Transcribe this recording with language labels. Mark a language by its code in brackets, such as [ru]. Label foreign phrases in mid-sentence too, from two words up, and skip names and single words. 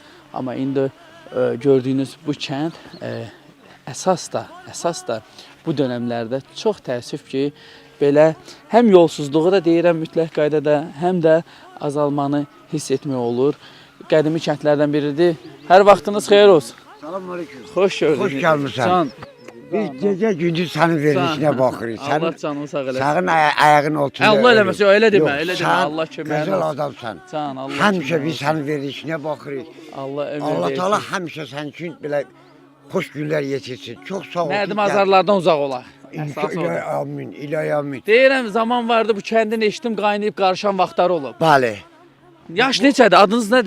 [az] Amma indi gördüyünüz bu kənd əsas da bu dönəmlərdə çox təəssüf ki, belə həm yolsuzluğu da deyirəm mütləq qaydada, həm də azalmanı hiss etmək olur. Qədimi kəndlərdən biridir. Hər vaxtınız xeyir olsun. Selamünaleyküm. Xoş gördük. [tr] Hoş gelmişsin. [az] Can. [tr] Biz gece gündüz senin verilişine bakırız. [az] Allah canını sağ eləsin. [tr] Senin ayağın altında. [az] Allah eləməsin, [tr] öyle deme, Yok, öyle deme. sen [az] Allah köməyiniz [tr] güzel [az] olsun. [tr] adamsan. Can, [az] Allah Həmişə köməyiniz [tr] biz olsun. senin verilişine bakırız. [az] Allah ömür Allah versin. Teala həmişə sənin üçün belə hoş günler yetirsin. [tr] Çok sağ ol. [az] Nərdim azarlardan uzaq olaq. Əsas o. İlahi amin, ilahi amin. Deyirəm, zaman vardı bu kəndin eşitdim qaynayıb qarışan vaxtlar olub. Bəli, Yaş neçədir? Adınız nədir?